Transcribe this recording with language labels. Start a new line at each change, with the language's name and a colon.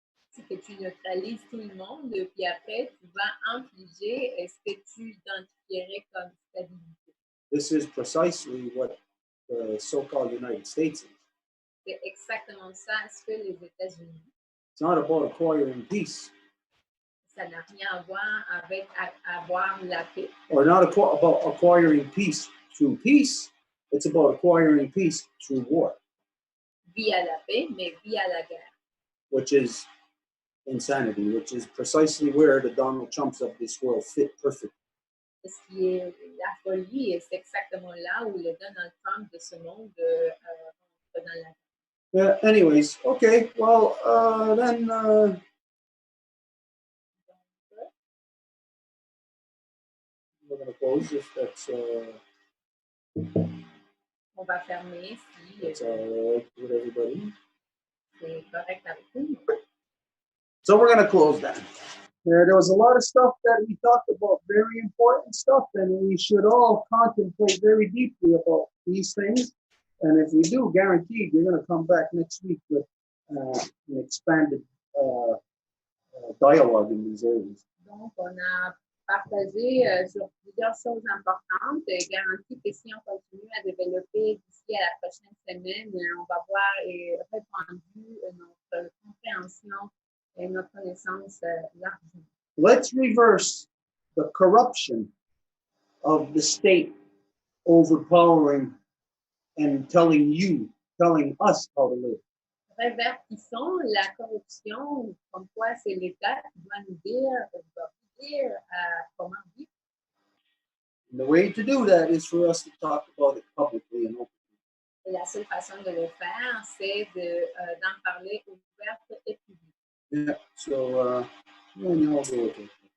French: C'est que tu neutralises tout le monde, puis après, tu vas infliger ce que tu identifierais comme stabilité.
English: This is precisely what the so-called United States is.
French: C'est exactement ça ce que les États-Unis.
English: It's not about acquiring peace.
French: Ça n'a rien à voir avec avoir la paix.
English: Or not about acquiring peace through peace. It's about acquiring peace through war.
French: Via la paix, mais via la guerre.
English: Which is insanity, which is precisely where the Donald Trumps of this world fit perfectly.
French: Ce qui est la folie, et c'est exactement là où le Donald Trump de ce monde rentre dans la guerre.
English: Yeah, anyways, okay, well, then... we're going to close if that's...
French: On va fermer si
English: that's all right with everybody.
French: C'est correct avec nous.
English: So we're going to close that. There was a lot of stuff that we talked about, very important stuff, and we should all contemplate very deeply about these things. And if we do, guaranteed, you're going to come back next week with an expanded dialogue in these areas.
French: Donc, on a partagé sur plusieurs choses importantes et garanti que si on continue à développer d'ici à la prochaine semaine, on va voir et répandu notre compréhension et notre connaissance largement.
English: Let's reverse the corruption of the state overpowering and telling us how to live.
French: Révertissons la corruption, comme quoi c'est l'État qui doit nous dire comment vivre.
English: And the way to do that is for us to talk about it publicly and openly.
French: Et la seule façon de le faire, c'est d'en parler ouverte et publique.
English: Yeah, so yeah, I'll go with it.